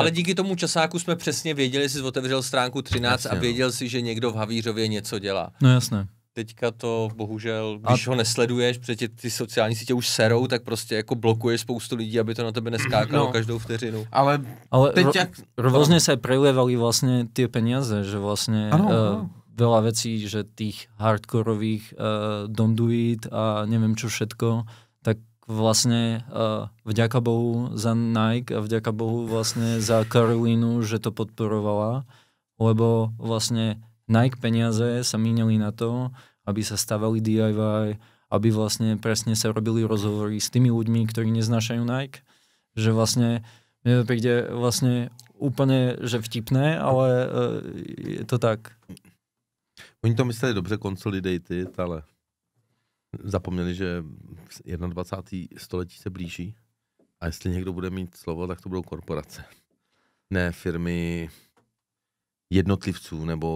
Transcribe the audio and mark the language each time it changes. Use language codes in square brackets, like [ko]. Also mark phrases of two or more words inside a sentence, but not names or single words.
[cs] Ale díky tomu časáku jsme přesně věděli, jsi otevřel stránku 13 a věděl si, že někdo v Havířově něco dělá. No jasné. Teďka to bohužel, když ho nesleduješ, protože ty sociální sítě už serou, tak prostě jako blokuješ spoustu lidí, aby to na tebe neskákalo každou vteřinu. Ale teď [sk] rôzne sa aj prelievali vlastne tie peniaze, že vlastne veľa vecí, že tých hardkorových Don't Do It a neviem čo všetko, tak vlastne vďaka Bohu za Nike a vďaka Bohu vlastne za Karolínu, že to podporovala, lebo vlastne Nike peniaze sa míňali na to, aby sa stavali DIY, aby vlastne presne sa robili rozhovory s tými ľuďmi, ktorí neznášajú Nike. Že vlastne mne to príde vlastne úplne že vtipné, ale je to tak. [cs] Oni to mysleli dobře consolidated, ale zapomněli, že 21. století se blíží. A jestli někdo bude mít slovo, tak to budou korporace. Ne firmy jednotlivců, nebo...